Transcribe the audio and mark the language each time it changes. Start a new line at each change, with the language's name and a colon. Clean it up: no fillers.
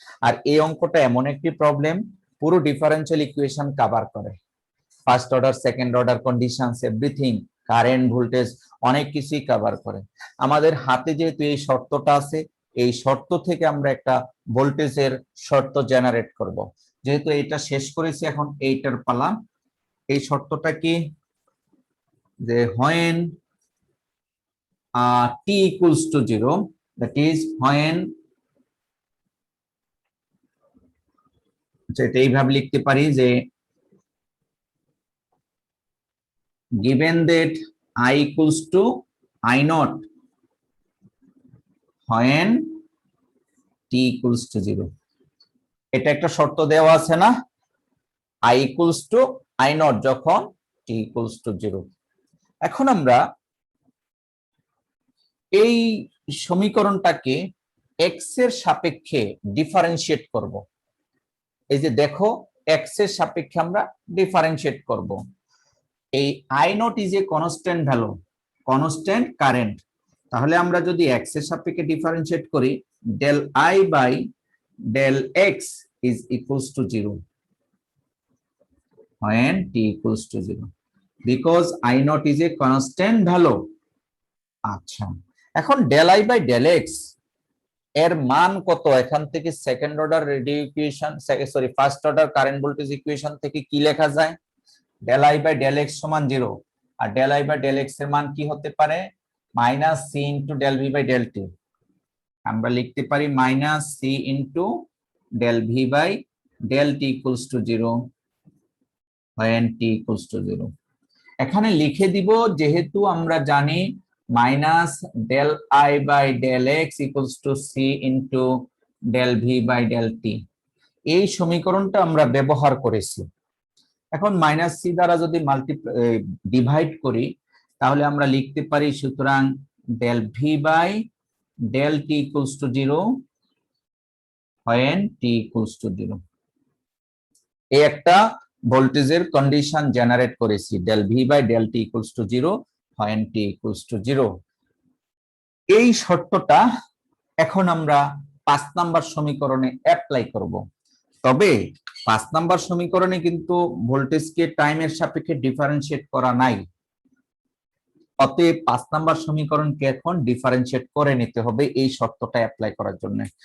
Bangla: আর এই অঙ্কটা এমন একটি প্রবলেম পুরো ডিফারেন্সিয়াল ইকুয়েশন কভার করে, first order second order conditions everything, current voltage অনেক কিছুই কভার করে। আমাদের হাতে যেহেতু এই শর্তটা আছে, এই শর্ত থেকে আমরা একটা ভোল্টেজের শর্ত জেনারেট করব। যেহেতু এটা শেষ করেছি, এখন এইটার পালা। এই শর্তটা কি, যে
English: when t equals to 0, that is when,
Bangla: এটা এইভাবে লিখতে পারি যে
English: given that I equals to I naught when t equals to 0,
Bangla: এটা একটা শর্ত দেওয়া আছে না,
English: I equals to I naught যখন t equals to 0।
Bangla: এখন আমরা এই সমীকরণটাকে x এর সাপেক্ষে ডিফারেন্সিয়েট করব। এই যে দেখো, x এর সাপেক্ষে আমরা ডিফারেন্সিয়েট করব।
English: এই I naught is a constant value, constant current.
Bangla: তাহলে আমরা যদি x এর সাপেক্ষে ডিফারেন্সিয়েট করি,
English: del I by del x is equals to 0 when t equals to 0, because I naught is a constant value।
Bangla: আচ্ছা, এখন del I by del x এর মান কত? এখান থেকে second order radio equation, sorry first order current voltage equation থেকে কি লেখা যায়? del I by del x সমান 0, আর del I by del x এর মান কি হতে পারে?
English: Minus c into del v by del t।
Bangla: আমরা লিখতে পারি
English: Minus c into del v by del t equals to 0 when t equals to 0।
Bangla: এখানে লিখে দিব, যেহেতু আমরা জানি
English: minus del I by del x equals to c into del v by del t,
Bangla: এই সমীকরণটা আমরা ব্যবহার করেছি। এখন মাইনাস c দ্বারা যদি ডিভাইড করি, তাহলে আমরা লিখতে পারি সুতরাং
English: del v by del t equals to 0
Bangla: when t equals to 0। এই একটা ভোল্টেজের কন্ডিশন জেনারেট করেছি,
English: del v by del t equals to 0 when t equals to 0।
Bangla: এই শর্তটা এখন আমরা 5 নাম্বার সমীকরণে অ্যাপ্লাই করব। তবে 5 নাম্বার সমীকরণে কিন্তু ভোল্টেজকে টাইমের সাপেক্ষে ডিফারেন্সিয়েট করা নাই, অতএব 5 নাম্বার সমীকরণকে এখন ডিফারেন্সিয়েট করে নিতে হবে এই শর্তটা অ্যাপ্লাই করার জন্য।